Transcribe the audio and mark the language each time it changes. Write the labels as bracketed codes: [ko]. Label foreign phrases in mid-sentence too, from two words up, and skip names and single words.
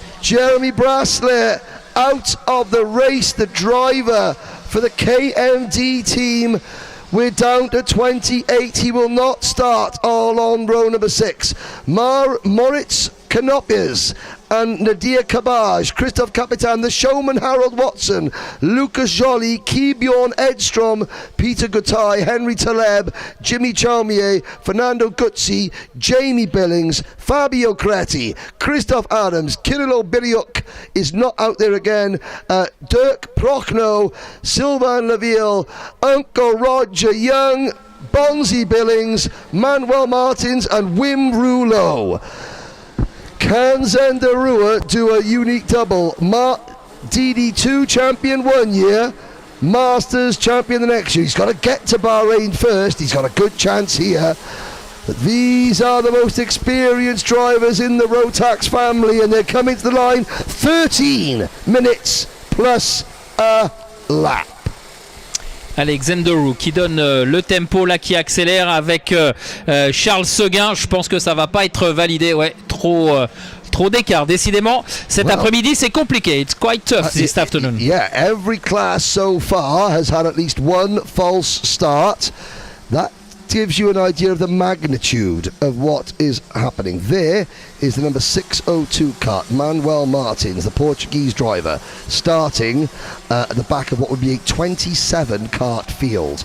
[en] Jeremy Brassler out of the race, the driver for the KMD team. We're down to 28. He will not start all on row number 6. Moritz Canopias and Nadia Kabaj, Christophe Capitan, the showman Harold Watson, Lucas Joly, Kibjorn Edstrom, Peter Gutai, Henry Taleb, Jimmy Chaumier, Fernando Guzzi, Jamie Billings, Fabio Creti, Christoph Adams, Kirilo Biriuk is not out there again, Dirk Prochnow, Sylvain Laville, Uncle Roger Young, Bonzi Billings, Manuel Martins and Wim Rouleau. Can Zendarua do a unique double? DD2 champion 1 year, Masters champion the next year. He's got to get to Bahrain first. He's got a good chance here. But these are the most experienced drivers in the Rotax family, and they're coming to the line 13 minutes plus a lap. [fr] Alexander Roux qui donne le tempo là, qui accélère avec Charles Seguin. Je pense que ça va pas être validé. Ouais, trop d'écart. Décidément, cet après-midi, c'est compliqué. [en] It's quite tough this afternoon. Yeah, every class so far has had at least one false start. That gives you an idea of the magnitude of what is happening. There is the number 602 kart, Manuel Martins, the Portuguese driver, starting at the back of what would be a 27 kart field.